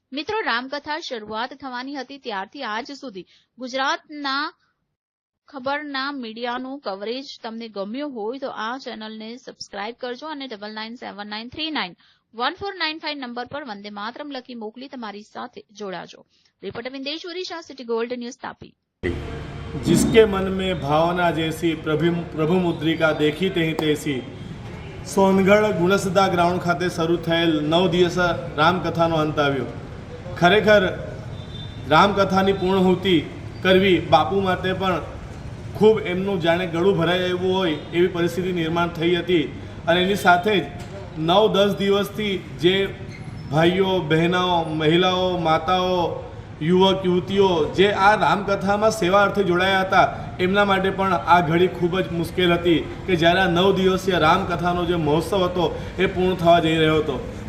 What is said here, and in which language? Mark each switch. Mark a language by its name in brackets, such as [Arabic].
[Gujarati] મિત્રો, રામકથા શરૂઆત થવાની હતી ત્યારથી આજ સુધી ગુજરાતના ખબરના મીડિયાનું કવરેજ તમને ગમ્યું હોય તો આ ચેનલને સબસ્ક્રાઇબ કરજો અને 9979391495 નંબર પર વંદે માતરમ લખી મોકલી તમારી સાથે જોડાજો। [Hindi] Reporter Vindeshwari Shah, city gold news, Tapi. जिसके मन में भावना जैसी प्रभु मुद्रिका देखी तही तैसी। [Gujarati] सोनगढ़ गुणसदा ग्राउंड खाते शरू थયેલ 9 દિવસ રામકથાનો અંત આવ્યો। ખરેખર રામકથાની પૂર્ણાહુતિ કરવી બાપુ માટે પણ ખૂબ એમનું જાણે ગળું ભરાઈ આવ્યું હોય એવી પરિસ્થિતિ નિર્માણ થઈ હતી। અને એની સાથે જ 9-10 દિવસથી જે ભાઈઓ, બહેનો, મહિલાઓ, માતાઓ, યુવક યુવતીઓ જે આ રામકથામાં સેવા અર્થે જોડાયા હતા એમના માટે પણ આ ઘડી ખૂબ જ મુશ્કેલ હતી કે જ્યારે આ 9 દિવસીય રામકથાનો જે મહોત્સવ હતો એ પૂર્ણ થવા જઈ રહ્યો હતો।